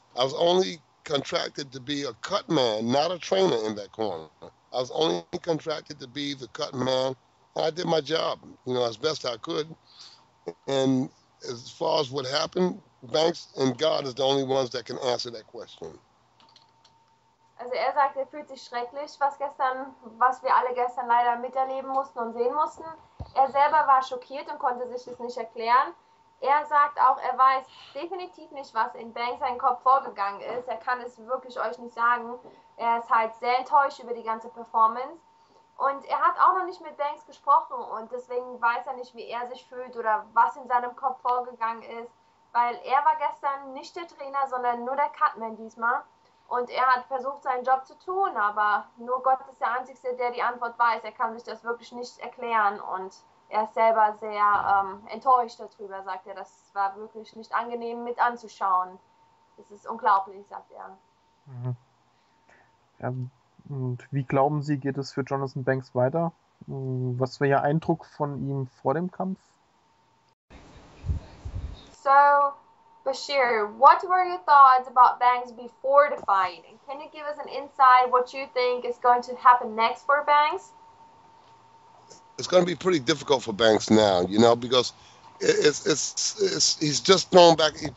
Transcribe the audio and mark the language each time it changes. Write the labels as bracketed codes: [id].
[en] I was only contracted to be a cut man, not a trainer in that corner. I was only contracted to be the cut man, and I did my job, as best I could. And as far as what happened, Banks and God is the only ones that can answer that question. [de] Also er sagt, er fühlt sich schrecklich, was wir alle gestern leider miterleben mussten und sehen mussten. Er selber war schockiert und konnte sich das nicht erklären. Er sagt auch, er weiß definitiv nicht, was in Banks seinem Kopf vorgegangen ist. Er kann es wirklich euch nicht sagen. Er ist halt sehr enttäuscht über die ganze Performance. Und er hat auch noch nicht mit Banks gesprochen und deswegen weiß er nicht, wie er sich fühlt oder was in seinem Kopf vorgegangen ist. Weil er war gestern nicht der Trainer, sondern nur der Cutman diesmal. Und er hat versucht, seinen Job zu tun, aber nur Gott ist der Einzige, der die Antwort weiß. Er kann sich das wirklich nicht erklären und er ist selber sehr enttäuscht darüber, sagt er. Das war wirklich nicht angenehm mit anzuschauen. Das ist unglaublich, sagt er. Mhm. Ja, und wie glauben Sie, geht es für Jonathan Banks weiter? Was war Ihr Eindruck von ihm vor dem Kampf? [en] So, Bashir, what were your thoughts about Banks before the fight? And can you give us an insight what you think is going to happen next for Banks? It's going to be pretty difficult for Banks now, because he's just thrown back.